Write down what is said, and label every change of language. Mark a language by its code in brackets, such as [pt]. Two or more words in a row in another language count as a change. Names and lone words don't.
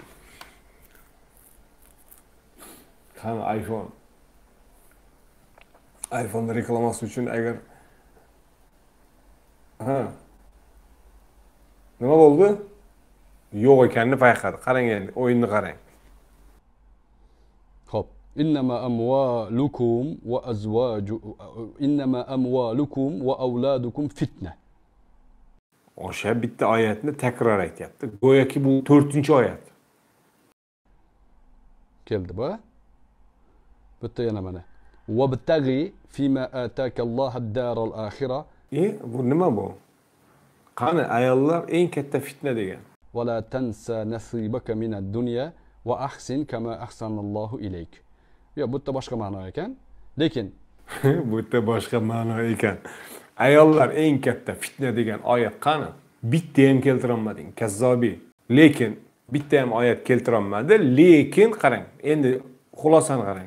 [uz] Qani iPhone. iPhone reklamasi uchun agar nima bo'ldi? Yo'q ekanini payqadi. Qarang endi, o'yinni qarang. Hop. [ar] إنما أموالكم وأولادكم فتنة. [uz] O'sha bitta oyatni takror aytyapti. Go'yoki bu 4-oyat. Keldi bu. Bitta yana mana. [ar] وابتغي فيما آتاك الله الدار الآخرة. [uz] Bu nima bu? Qani ayollar eng katta fitna degan. [ar] ولا تنسى نصيبك من الدنيا وأحسن كما أحسن الله إليك. [uz] Ya bu yerda boshqa ma'no ekan. Lekin bu yerda boshqa ma'no ekan. Ayollar eng katta fitna degan oyat qani? Bitta ham keltira olmading, Kazzobiy. Lekin bitta ham oyat keltira olmadi, lekin qarang. Endi xulosani qarang.